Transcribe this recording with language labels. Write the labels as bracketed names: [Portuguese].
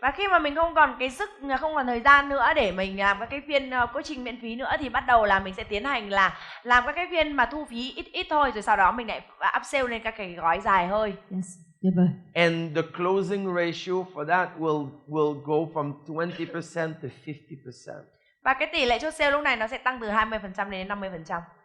[Vietnamese] Và khi mà mình không còn cái sức, không còn thời gian nữa để mình làm các cái phiên coaching miễn phí nữa, thì bắt đầu là mình sẽ tiến hành là làm các cái phiên mà thu phí ít thôi, rồi sau đó mình lại upsell lên các cái gói dài hơi. Yes, tuyệt vời. [English] And the closing ratio for that will go from 20% to 50%. [Vietnamese] Và cái tỷ lệ chốt sale lúc này nó sẽ tăng từ 20% đến 50%.